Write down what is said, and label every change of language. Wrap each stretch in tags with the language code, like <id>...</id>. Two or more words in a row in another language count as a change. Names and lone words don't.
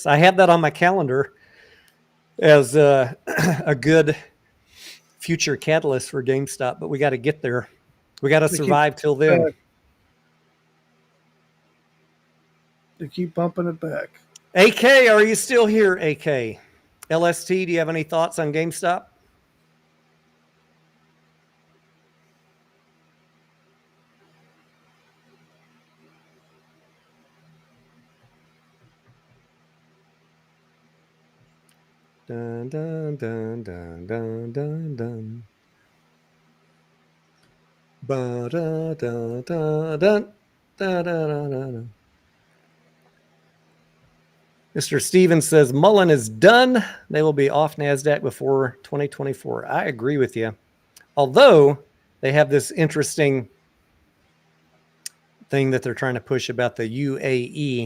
<en>I have that on my calendar as a good future catalyst for GameStop, but we got to get there. We got to survive till then. They keep bumping it back. AK, are you still here, AK? LST, do you have any thoughts on GameStop? Dun, dun, dun, dun, dun, dun, dun. Ba, da, da, da, dun, da, da, da, da. Mr. Stevens says Mullen is done. They will be off NASDAQ before 2024. I agree with you. Although they have this interesting thing that they're trying to push about the UAE.</en>